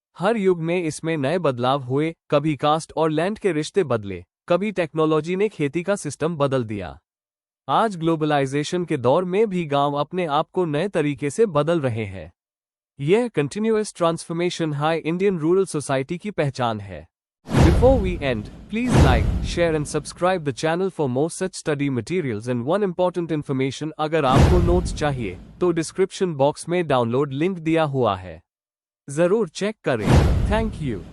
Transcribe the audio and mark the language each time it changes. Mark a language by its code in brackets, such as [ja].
[hi] हर युग में इसमें नए बदलाव हुए, कभी कास्ट और लैंड के रिश्ते बदले, कभी टेक्नोलॉजी ने खेती का सिस्टम बदल दिया। आज ग्लोबलाइजेशन के दौर में भी गांव अपने आप को नए तरीके से बदल रहे हैं। यह continuous transformation high Indian rural society की पहचान है। [en] Before we end, please like, share and subscribe the channel for more such study materials and one important information। [hi] अगर आपको नोट्स चाहिए तो डिस्क्रिप्शन बॉक्स में डाउनलोड लिंक दिया हुआ है, जरूर चेक करें। [en] Thank you.